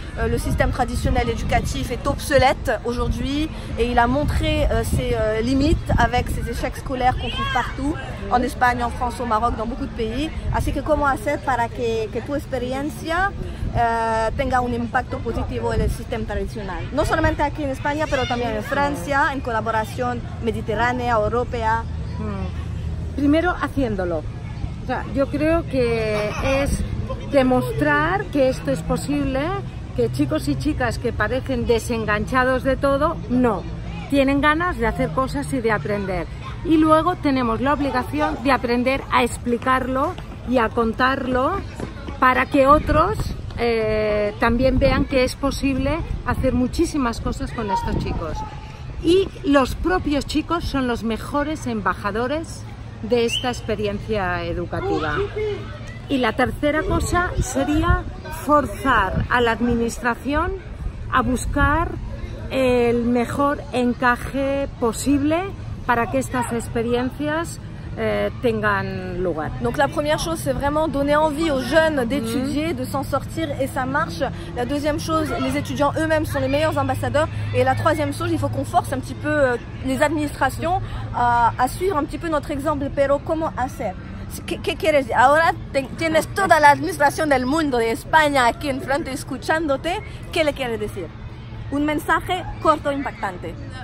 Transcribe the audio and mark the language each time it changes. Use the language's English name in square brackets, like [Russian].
[French] Le système traditionnel éducatif est obsolète aujourd'hui et il a montré ses limites avec ses échecs scolaires qu'on trouve partout, en Espagne, en France, au Maroc, dans beaucoup de pays. [Spanish] Así que cómo hacer para que tu experiencia tenga un impacto positivo en el sistema tradicional. No solamente aquí en España, pero también en Francia, en colaboración mediterránea, europea. Primero haciéndolo. O sea, yo creo que es demostrar que esto es posible, que chicos y chicas que parecen desenganchados de todo, no. Tienen ganas de hacer cosas y de aprender. Y luego tenemos la obligación de aprender a explicarlo y a contarlo para que otros también vean que es posible hacer muchísimas cosas con estos chicos. Y los propios chicos son los mejores embajadores de esta experiencia educativa. Y la tercera cosa sería forzar a la administración a buscar el mejor encaje posible para que estas experiencias tengan lugar. [French] Donc la première chose, c'est vraiment donner envie aux jeunes d'étudier, de s'en sortir, et ça marche. La deuxième chose, les étudiants eux-mêmes sont les meilleurs ambassadeurs. Et la troisième chose, il faut qu'on force un petit peu les administrations à suivre un petit peu notre exemple. [Spanish] Pero ¿cómo hacer? ¿Qué quieres decir? Ahora tienes toda la administración del mundo de España aquí enfrente escuchándote. ¿Qué le quieres decir? Un mensaje corto e impactante.